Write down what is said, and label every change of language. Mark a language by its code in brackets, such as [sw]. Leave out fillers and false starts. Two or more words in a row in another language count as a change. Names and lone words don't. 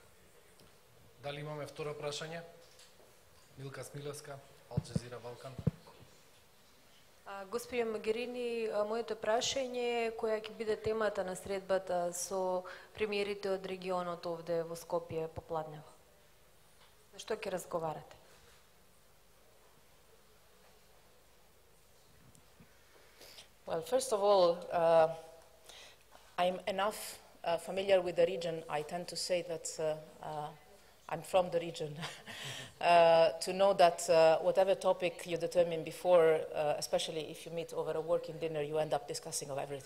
[mk] Дали имаме второ прашање? Милка Смилевска, Ал Джазира Балкан. Господин Могерини, моето прашање е која ќе биде темата на средбата со премиерите од регионот овде во Скопје попладнево? За што ќе разговарате? [en] Well, first of all, I'm enough familiar with the region. I tend to say that I'm from the region to know that whatever topic you determine before, especially if you meet over a working dinner, you end up discussing of everything.